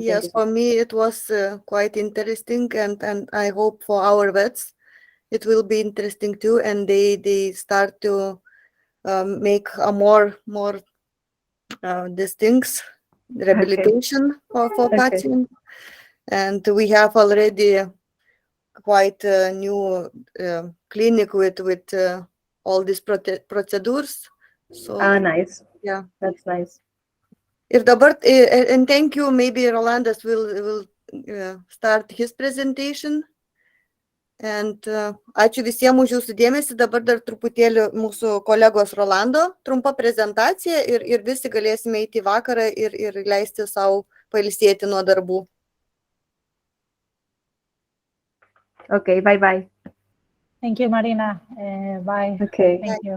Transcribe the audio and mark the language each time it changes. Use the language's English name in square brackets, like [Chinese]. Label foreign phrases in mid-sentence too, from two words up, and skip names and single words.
[English] yes, for me it was quite interesting, and I hope for our vets it will be interesting too, and they start to make a more these things, rehabilitation for patients. And we have already quite a new clinic with all these procedures. So nice. Yeah, that's nice. [Lithuanian] Ir dabar, [English] and thank you, maybe Rolandas will start his presentation. [Lithuanian] And ačiū visiems už jūsų dėmesį. Dabar dar truputėlį mūsų kolegos Rolando trumpa prezentacija ir visi galėsime eiti į vakarą ir leisti savo pailsėti nuo darbų. [English] Okay, bye. Thank you, Marina. Bye. Okay. Thank you.